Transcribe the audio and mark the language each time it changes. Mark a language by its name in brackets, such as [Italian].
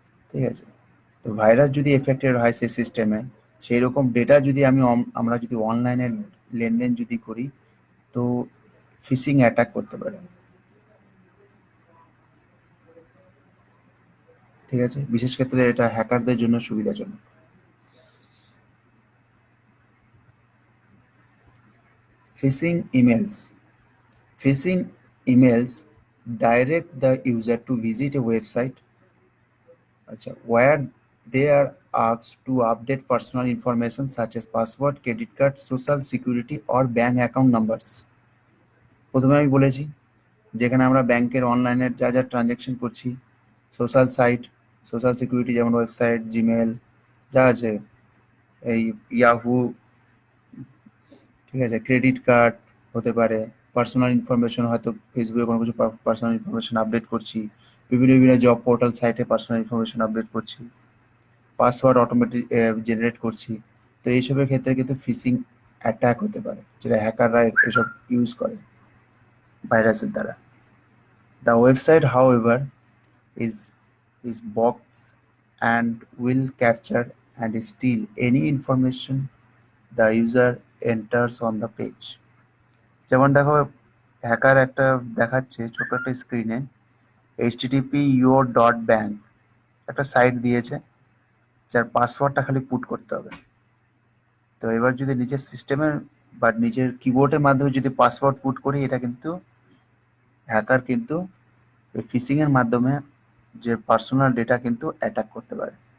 [Bangla] ঠিক আছে, তো ভাইরাস যদি এফেক্টেড হয় সেই সিস্টেমে, সেই রকম ডেটা যদি আমরা যদি অনলাইনে লেনদেন যদি করি, তো ফিশিং অ্যাটাক করতে পারে। ঠিক আছে, বিশেষ ক্ষেত্রে এটা হ্যাকারদের জন্য সুবিধাজনক। [English] Phishing emails phishing emails direct the user to visit a website where they are asked to update personal information such as password, credit card, social security or bank account numbers। [Bangla] প্রথমে আমি বলেছি যেখানে আমরা ব্যাংকের অনলাইনের যা যা ট্রানজ্যাকশন করছি, সোশ্যাল সাইট, সোশ্যাল সিকিউরিটি যেমন ওয়েবসাইট, জিমেল যা আছে, এই ইয়াহু, ঠিক আছে, ক্রেডিট কার্ড হতে পারে, পার্সোনাল ইনফরমেশন হয়তো ফেসবুকে কোনো কিছু পার্সোনাল ইনফরমেশন আপডেট করছি, বিভিন্ন বিভিন্ন জব পোর্টাল সাইটে পার্সোনাল ইনফরমেশন আপডেট করছি, পাসওয়ার্ড অটোমেটিক জেনারেট করছি। তো এইসবের ক্ষেত্রে কিন্তু ফিশিং অ্যাটাক হতে পারে, যেটা হ্যাকাররা এসব ইউজ করে ভাইরাসের দ্বারা। [English] The website however is box and will capture and steal any information the user enters on the page। [Bangla] যেমন দেখো, হ্যাকার একটা দেখাচ্ছে ছোট একটা স্ক্রিনে http://your.bank একটা সাইট দিয়েছে, যার পাসওয়ার্ডটা খালি পুট করতে হবে। তো এবার যদি নিজের সিস্টেমের বা নিজের কিবোর্ডের মাধ্যমে যদি পাসওয়ার্ড পুট করি, এটা কিন্তু হ্যাকার কিন্তু ওই ফিশিং এর মাধ্যমে যে পার্সোনাল ডেটা কিন্তু অ্যাটাক করতে পারে।